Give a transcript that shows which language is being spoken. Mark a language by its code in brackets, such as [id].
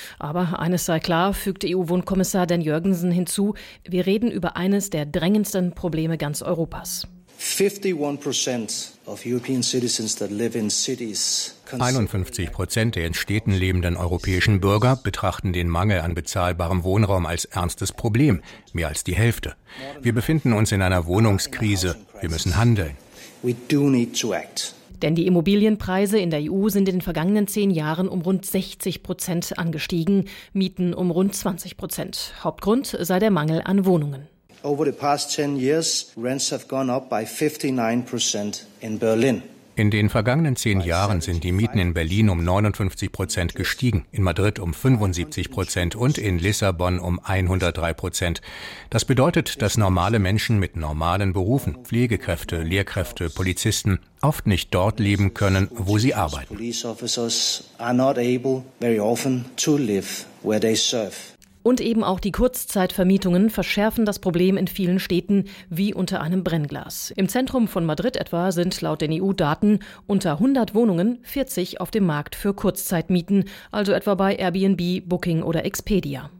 [de] Aber eines sei klar, fügte EU-Wohnkommissar Dan Jørgensen hinzu, wir reden über eines der drängendsten Probleme ganz Europas. [en] 51% of European citizens that live in cities. [de] 51% der in Städten lebenden europäischen Bürger betrachten den Mangel an bezahlbarem Wohnraum als ernstes Problem, mehr als die Hälfte. Wir befinden uns in einer Wohnungskrise. Wir müssen handeln. [en] We do need to act. [de] Denn die Immobilienpreise in der EU sind in den vergangenen 10 Jahren um rund 60% angestiegen, Mieten um rund 20%. Hauptgrund sei der Mangel an Wohnungen. [en] Over the past 10 years, rents have gone up by 59% in Berlin. [de] In den vergangenen 10 Jahren sind die Mieten in Berlin um 59% gestiegen, in Madrid um 75% und in Lissabon um 103%. Das bedeutet, dass normale Menschen mit normalen Berufen, Pflegekräfte, Lehrkräfte, Polizisten, oft nicht dort leben können, wo sie arbeiten. [en] Police officers are not able very often to live where they serve. [de] Und eben auch die Kurzzeitvermietungen verschärfen das Problem in vielen Städten wie unter einem Brennglas. Im Zentrum von Madrid etwa sind laut den EU-Daten unter 100 Wohnungen 40 auf dem Markt für Kurzzeitmieten, also etwa bei Airbnb, Booking oder Expedia.